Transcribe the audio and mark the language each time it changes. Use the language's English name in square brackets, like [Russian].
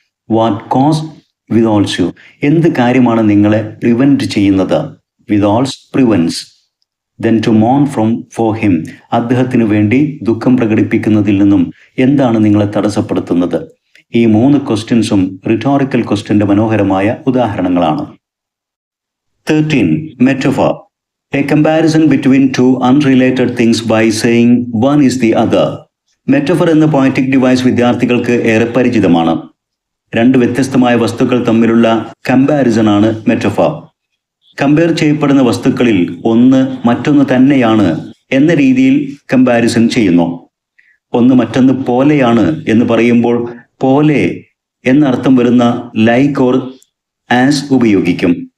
[English] What cause withholds you? [Malayalam] എന്ത് കാര്യമാണ് നിങ്ങളെ പ്രിവെന്റ് ചെയ്യുന്നത്? [English] വിതോൾസ് prevents. Then to Mon from for him. [Malayalam] അദ്ദേഹത്തിന് വേണ്ടി ദുഃഖം പ്രകടിപ്പിക്കുന്നതിൽ നിന്നും എന്താണ് നിങ്ങളെ തടസ്സപ്പെടുത്തുന്നത്? ഈ 3 ക്വസ്റ്റ്യൻസും റിട്ടോറിക്കൽ ക്വസ്റ്റ്യന്റെ മനോഹരമായ ഉദാഹരണങ്ങളാണ്. [English] 13. Metaphor. A comparison between two unrelated things by saying one is the other. [Malayalam] Metaphor എന്ന പോയറ്റിക് ഡിവൈസ് വിദ്യാർത്ഥികൾക്ക് ഏറെ പരിചിതമാണ്. 2 വ്യത്യസ്തമായ വസ്തുക്കൾ തമ്മിലുള്ള കമ്പാരിസൺ ആണ് മെറ്റഫർ. കമ്പയർ ചെയ്യപ്പെടുന്ന വസ്തുക്കളിൽ ഒന്ന് മറ്റൊന്ന് തന്നെയാണ് എന്ന രീതിയിൽ കമ്പാരിസൺ ചെയ്യുന്നു. ഒന്ന് മറ്റൊന്ന് പോലെയാണ് എന്ന് പറയുമ്പോൾ പോലെ എന്നർത്ഥം വരുന്ന ലൈക്ക് ഓർ ആസ് ഉപയോഗിക്കും.